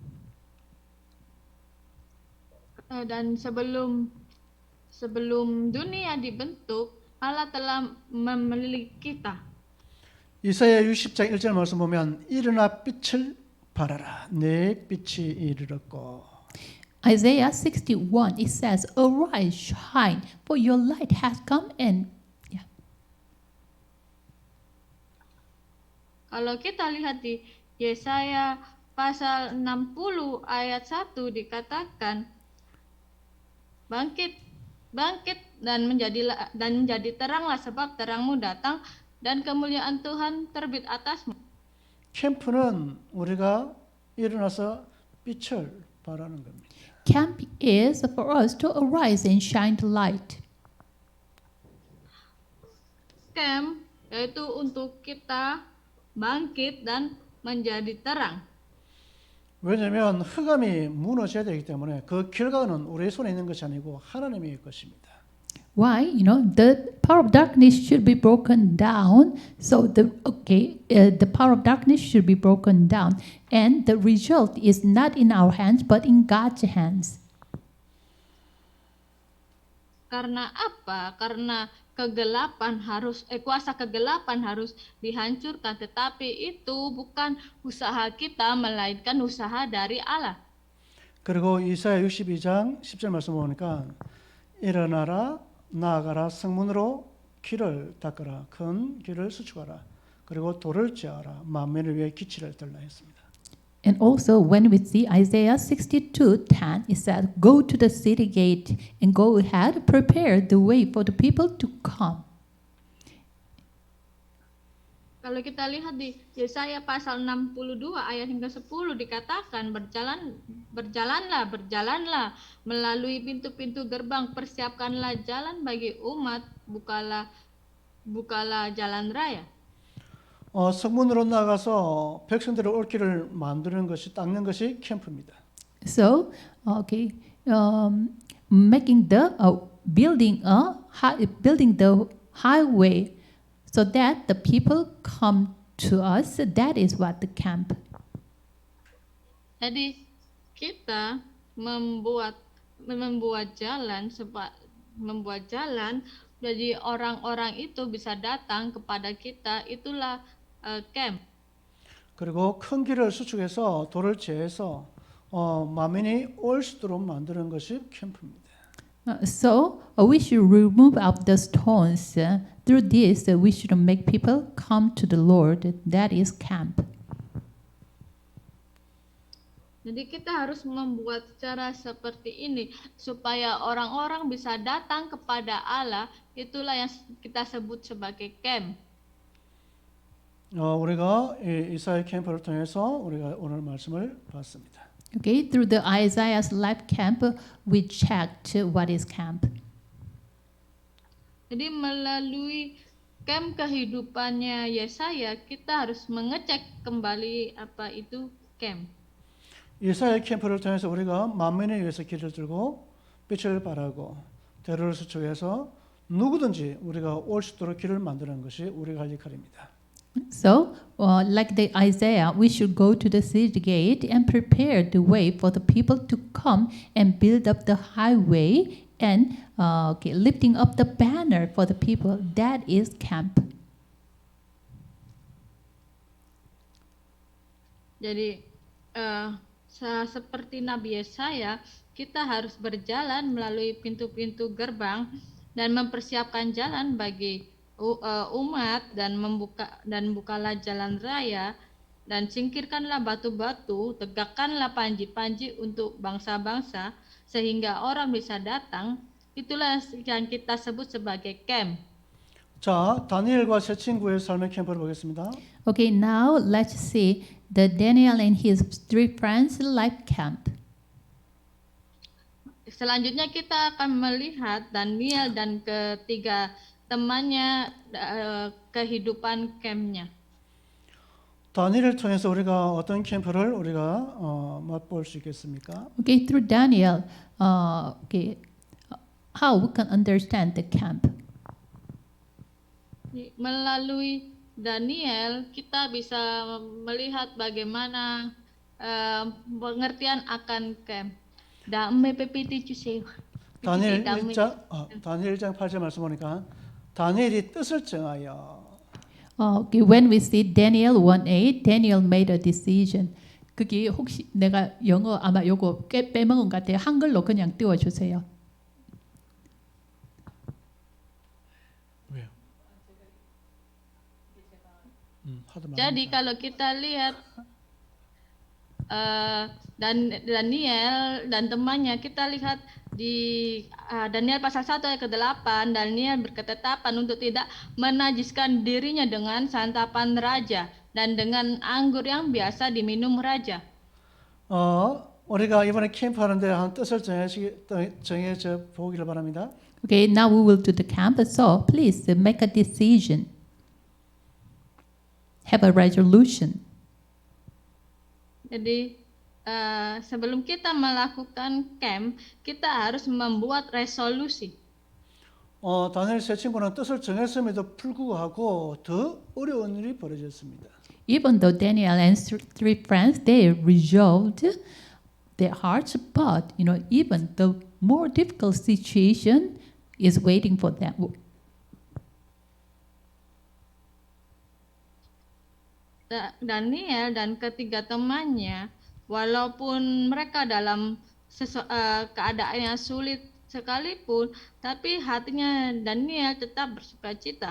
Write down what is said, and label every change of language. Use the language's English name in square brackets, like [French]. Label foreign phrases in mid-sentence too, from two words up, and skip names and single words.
[Indonesian] Dan sebelum dunia dibentuk, Allah telah memilih kita. [Korean] 이사야 60장 1절 말씀 보면 일어나 빛을 발하라 내 빛이 이르렀고. [English] Isaiah 61, it says, Arise, shine, for your light has come and yeah. [Indonesian] Kalau kita lihat di Yesaya pasal 60 ayat 1 dikatakan, bangkit, bangkit dan menjadi teranglah, sebab terangmu datang dan kemuliaan Tuhan terbit atasmu. [Korean] 캠프는 우리가 일어나서 빛을 발하는 겁니다. [English] Camp is for us to arise and shine the light. [Indonesian] Camp yaitu untuk kita bangkit dan menjadi terang. [Korean] 왜냐하면 흑암이 무너져야 되기 때문에 그 결과는 우리의 손에 있는 것이 아니고 하나님의 것입니다. [English] Why? The power of darkness should be broken down. So the power of darkness should be broken down, and the result is not in our hands but in God's hands. [Indonesian] Karena apa? Karena kuasa kegelapan harus dihancurkan, tetapi itu bukan usaha kita melainkan usaha dari Allah. [Korean] 그리고 이사야 62장 10절 말씀 보니까 일어나라 나아가라 성문으로 길을 닦으라 큰 길을 수축하라 그리고 돌을 제하라 만민을 위해 기치를 들라 했습니다. [English] And also when we see Isaiah 62:10, it says, Go to the city gate and go ahead, prepare the way for the people to come. [Indonesian] Kalau kita lihat di Yesaya pasal 62 ayat hingga 10 dikatakan, berjalanlah melalui pintu-pintu gerbang, persiapkanlah jalan bagi umat, bukalah jalan raya. [Korean] 성문으로 나가서 백성들의 올 길을 만드는 것이 닦는 것이 캠프입니다. [English] So, making building the highway so that the people come to us. That is what the camp. [Indonesian] Jadi kita membuat jalan, jadi orang-orang itu bisa datang kepada kita, itulah camp. [Korean] 그리고 큰 길을 수축해서 돌을 제해서 만민이 올 수 있도록 만드는 것이 캠프입니다. [English] So we should remove out the stones. Through this, we should make people come to the Lord. That is camp. [Indonesian] Jadi kita harus membuat cara seperti ini supaya orang-orang bisa datang kepada Allah. Itulah yang kita sebut sebagai camp. [Korean] 우리가 이사야 캠프를 통해서 우리가 오늘 말씀을 봤습니다. [English] Okay, through the Isaiah's life camp, we checked what is camp. [Indonesian] Jadi melalui camp kehidupannya Yesaya, kita harus mengecek kembali apa itu camp. [Korean] 이사야 캠프를 통해서 우리가 만민을 위해서 길을 들고 빛을 발하고 대로를 수축해서 누구든지 우리가 올 수 있도록 길을 만드는 것이 우리가 할 역할입니다. [English] So, like the Isaiah, we should go to the city gate and prepare the way for the people to come and build up the highway and lifting up the banner for the people. That is camp. [Indonesian] Jadi seperti Nabi Yesaya, kita harus berjalan melalui pintu-pintu gerbang dan mempersiapkan jalan bagi umat dan bukalah jalan raya dan singkirkanlah batu-batu, tegakkanlah panji-panji untuk bangsa-bangsa sehingga orang bisa datang. Itulah yang kita sebut sebagai camp. [Korean] 자, 다니엘과 세 친구의 삶의 캠프를 보겠습니다. [English] Okay, now let's see the Daniel and his three friends life camp. [Indonesian] Selanjutnya kita akan melihat Daniel dan ketiga temannya kehidupan campnya. [Korean] 다니엘을 통해서 우리가 어떤 캠프를 우리가 맛볼 수 있겠습니까? [English] Okay, through Daniel, how we can understand the camp? [Indonesian] Melalui Daniel kita bisa melihat bagaimana pengertian akan camp. [Korean] 다음에 PPT 주세요. 다니엘 1장 8절 말씀 보니까 다니엘이 뜻을 정하여 Okay, when we see Daniel 1:8, Daniel made a decision. 그게 혹시 내가 영어 아마 요거 꽤 빼먹은 것 같아요. 한글로 그냥 띄워주세요. 왜요? 하도 [Indonesian] Jadi [Korean] 많으니까. [Indonesian] kalau kita lihat dan Daniel dan temannya, kita lihat di Daniel pasal 1 ayat ke-8, Daniel berketetapan untuk tidak menajiskan dirinya dengan santapan raja dan dengan anggur yang biasa diminum raja. [Korean] 우리가 이번에 캠프하는데 한 뜻을 정해져 보기를 바랍니다. [English] Okay, now we will do the camp. So please make a decision. Have a resolution. [Indonesian] Jadi sebelum kita melakukan camp, kita harus membuat resolusi. [Korean] 다니엘 세 친구는 뜻을 정했음에도 불구하고 더 어려운 일이 벌어졌습니다. [English] Even though Daniel and three friends, they resolved their hearts, but even the more difficult situation is waiting for them. [Indonesian] Daniel dan ketiga temannya, walaupun mereka dalam keadaan yang sulit sekalipun, tapi hatinya Daniel tetap bersukacita.